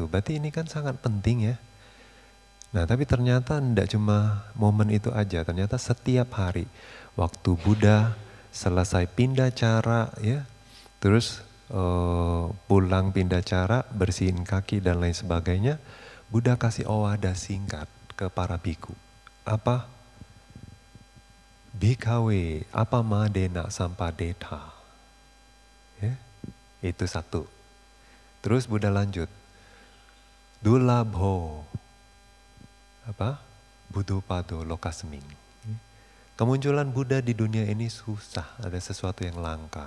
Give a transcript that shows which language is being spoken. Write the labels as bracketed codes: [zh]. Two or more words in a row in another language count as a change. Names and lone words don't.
[id] Berarti ini kan sangat penting ya. Nah, tapi ternyata tidak cuma momen itu aja, ternyata setiap hari waktu Buddha selesai pindah cara ya, terus pulang pindah cara, bersihin kaki dan lain sebagainya, Buddha kasih owada singkat ke para biku. Apa? [pi] Bhikkhave apamadena sampadeta. [id] Ya, itu satu. Terus Buddha lanjut. Dulabho. Apa? [pi] Buddhapado lokasming. [id] Kemunculan Buddha di dunia ini susah, ada sesuatu yang langka.